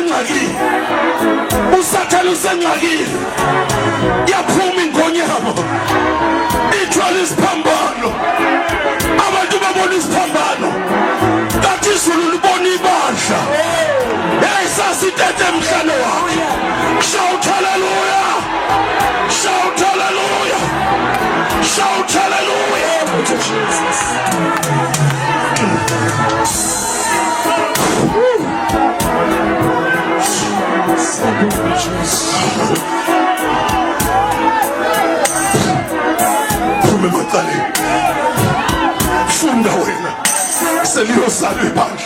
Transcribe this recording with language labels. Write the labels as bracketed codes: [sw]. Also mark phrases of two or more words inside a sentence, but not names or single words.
[xh] usengxakini yaphuma ingonyama ithwala isiphambano abantu babona isiphambano kathi izulu libona ibandla hey sasithethe emhlane wakhe [en] shout hallelujah shout hallelujah shout hallelujah [xh] Jesus phume macaleni funda wena seliyozalwa ibandla